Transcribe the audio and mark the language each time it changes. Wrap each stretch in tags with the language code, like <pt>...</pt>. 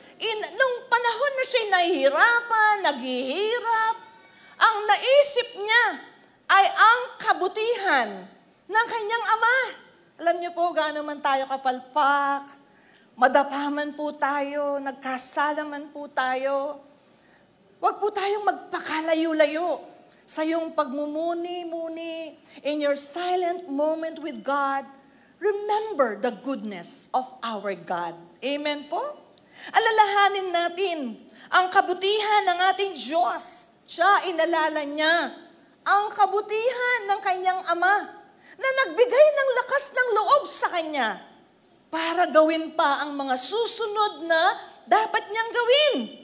<tl>Nung panahon na siya'y nahihirapan, naghihirap, ang naisip niya ay ang kabutihan ng kanyang ama. Alam niyo po, gaano man tayo kapalpak, madapaman po tayo, nagkasalaman po tayo, huwag po tayong magpakalayo-layo sa iyong pagmumuni-muni.</tl> <en>In your silent moment with God, remember the goodness of our God.</en> <tl>Amen po? Alalahanin natin ang kabutihan ng ating Diyos. Siya, inalala niya ang kabutihan ng kanyang ama na nagbigay ng lakas ng loob sa kanya para gawin pa ang mga susunod na dapat niyang gawin.</tl>